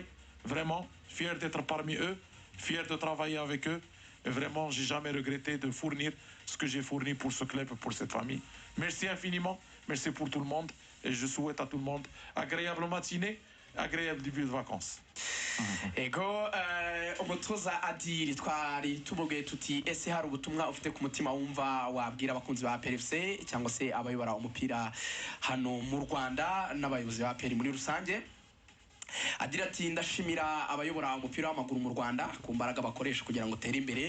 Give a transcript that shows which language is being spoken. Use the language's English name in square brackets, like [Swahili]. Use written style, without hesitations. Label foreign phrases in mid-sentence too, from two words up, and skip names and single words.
[French] Vraiment, fier d'être parmi eux, fier de travailler avec eux. Et vraiment, j'ai jamais regretté de fournir ce que j'ai fourni pour ce club et pour cette famille. Merci infiniment, merci pour tout le monde. Et je souhaite à tout le monde agréable matinée, agréable début de vacances. [Kinyarwanda] ego umutoza adiri twari tumubwiye tuti ese hari ubutumwa ufite ku mutima wumva wabwira abakunzi ba PRFC cyangwa se abayobora umupira hano mu Rwanda n'abayobozi ba PRFC muri rusange. Agira ati ndashimira abayobora umupira w'amaguru mu Rwanda ku mbaraga bakoresha kugira ngo tere imbere.